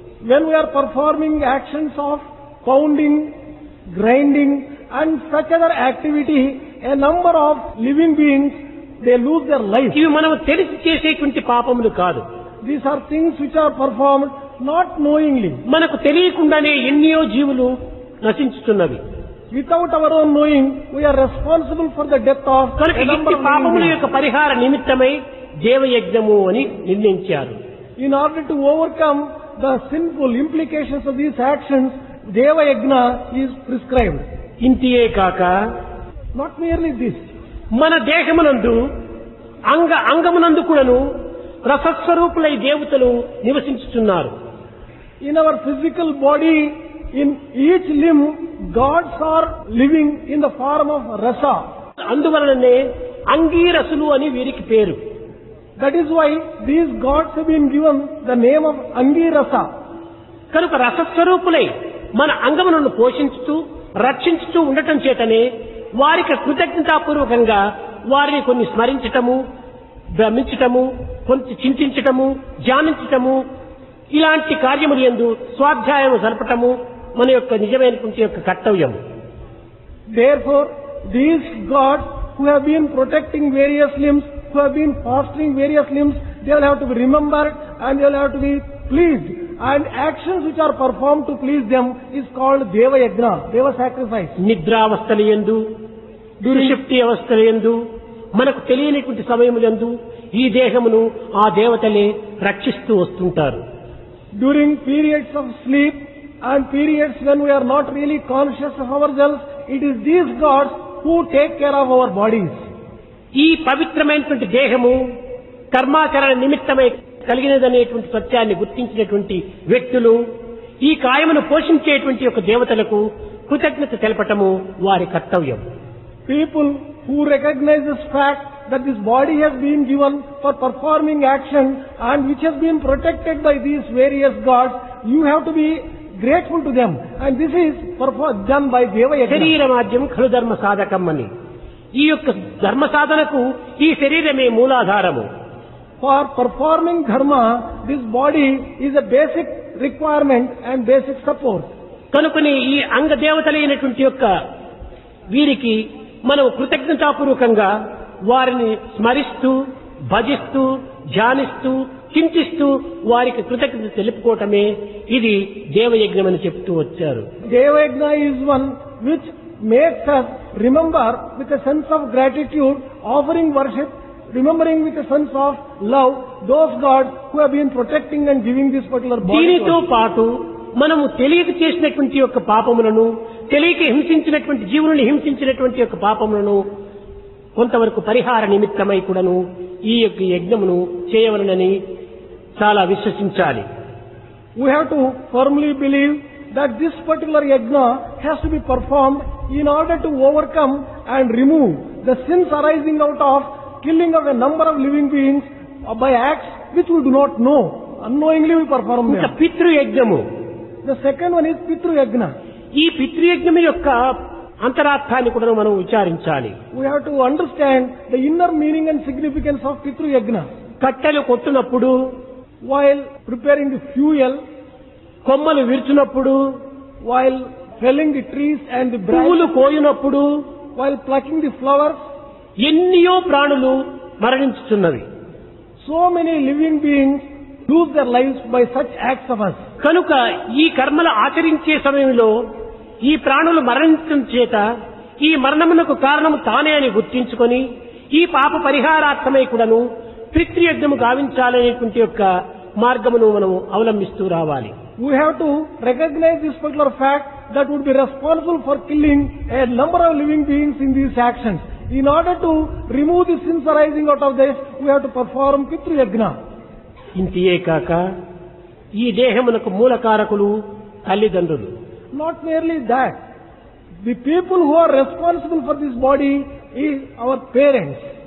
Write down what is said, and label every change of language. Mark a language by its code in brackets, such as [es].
[en] When we are performing actions of pounding, grinding and such other activity, a number of living beings, they lose their life. [te] ఇవి మనం తెలిసి చేసేటువంటి పాపములు కాదు. [en] These are things which are performed not knowingly. [te] మనకు తెలియకుండానే ఎన్నో జీవులు నశించుతున్నవి. [en] Without our own knowing, we are responsible for the death of [te] కనుక [en] a number [te] ఇట్టి [en] of living [te] పాపముల [en] beings. [te] యొక్క పరిహార నిమిత్తమై దేవయజ్ఞము అని నిర్ణయించారు. [en] In order to overcome the sinful implications of these actions, Deva Yajna is prescribed. [te] ఇంతియే కాక [en] Not merely this. [te] మన దేహమునందు అంగమునందు కూడాను రసస్వరూపులై దేవతలు నివసించుతున్నారు. [en] In our physical body, in each limb, gods are living in the form of rasa. [te] అందువలననే అంగీరసులు అని వీరికి పేరు. [en] That is why these gods have been given the name of Angirasa. [te] కనుక రసస్వరూపులై మన అంగములను పోషించుతూ రక్షించుతూ ఉండటం చేతనే వారికి కృతజ్ఞతాపూర్వకంగా వారిని కొన్ని స్మరించటము, భ్రమించటము, కొంత చింతించటము, ధ్యానించటము, ఇలాంటి కార్యములు యందు స్వాధ్యాయము జరపటము మన యొక్క నిజమైనటువంటి యొక్క కర్తవ్యం. [en] Therefore, these gods who have been protecting various limbs, who have been fostering various limbs, they will have to be remembered and they will have to be pleased. And actions which are performed to please them is called Deva Yajna, Deva sacrifice. [te] నిద్రావస్థల యందు, దుర్షుప్తి అవస్థల యందు, మనకు తెలియనటువంటి సమయములందు ఈ దేహమును ఆ దేవతలే రక్షిస్తూ వస్తుంటారు. [en] During periods of sleep and periods when we are not really conscious of ourselves, it is these gods who take care of our bodies. [te] ఈ పవిత్రమైనటువంటి దేహము కర్మాచరణ నిమిత్తమై కలిగినదనేటువంటి సత్యాన్ని గుర్తించినటువంటి వ్యక్తులు ఈ కాయమును పోషించేటువంటి యొక్క దేవతలకు కృతజ్ఞత తెలపటము వారి కర్తవ్యం. [en] People who recognize this fact that this body has been given for performing action and which has been protected by these various gods, you have to be grateful to them. And this is done by Deva Yajna. [sa] శరీరమాద్యం ఖలు ధర్మ సాధకం అని. [te] ఈ యొక్క ధర్మ సాధనకు ఈ శరీరమే మూలాధారము. [en] For performing dharma, this body is a basic requirement and basic support. [te] కనుకని ఈ అంగ దేవతలైనటువంటి యొక్క వీరికి మనం కృతజ్ఞతాపూర్వకంగా వారిని స్మరిస్తూ, భజిస్తూ, ధ్యానిస్తూ, చింతిస్తూ వారికి కృతజ్ఞత తెలుపుకోవటమే ఇది దేవయజ్ఞం అని చెప్తూ వచ్చారు. [en] Deva Yajna is one which makes us remember with a sense of gratitude, offering worship, remembering with a sense of love those gods who have been protecting and giving this particular body. [te] దీనితో పాటు మనము తెలియక చేసినటువంటి యొక్క పాపములను, తెలియక హింసించినటువంటి జీవులను హింసించినటువంటి యొక్క పాపములను కొంతవరకు పరిహార నిమిత్తమై కూడాను ఈ యొక్క యజ్ఞమును చేయవలనని చాలా విశ్వసించాలి. [en] We have to firmly believe that this particular yajna has to be performed in order to overcome and remove the sins arising out of killing of a number of living beings by acts which we do not know. Unknowingly we perform [te] ఇంకా [en] them. [te] పితృయజ్ఞము. [en] The second one is Pitru Yajna. [te] ఈ పితృయజ్ఞము యొక్క అంతరార్థాన్ని కూడా మనం విచారించాలి. [en] We have to understand the inner meaning and significance of Pitru Yajna. [te] కట్టెలు కొట్టునప్పుడు, [en] While preparing the fuel, [te] కొమ్మలు విరుచునప్పుడు, [en] while felling the trees and the [te] పువ్వులు [en] branches, [te] కోయునప్పుడు [en] while plucking the flowers, [te] ఎన్నో ప్రాణులు మరణించుతున్నవి. [en] so many living beings lose their lives by such acts of us. [te] కనుక ఈ కర్మలు ఆచరించే సమయంలో ఈ ప్రాణులు మరణించడం చేత ఈ మరణమునకు కారణము తానే అని గుర్తించుకొని ఈ పాప పరిహారార్థమై కూడాను పితృయజ్ఞము గావించాలనేటువంటి యొక్క మార్గమును మనం అవలంబిస్తూ రావాలి. [en] We have to recognize this particular fact that would be responsible for killing a number of living beings in these actions. In order to remove the sins arising out of this, we have to perform Pitru Yajna. [te] ఇంతియే కాక ఈ దేహమునకు మూలకారకులు తల్లిదండ్రులు. [en] Not merely that, the people who are responsible for this body is our parents.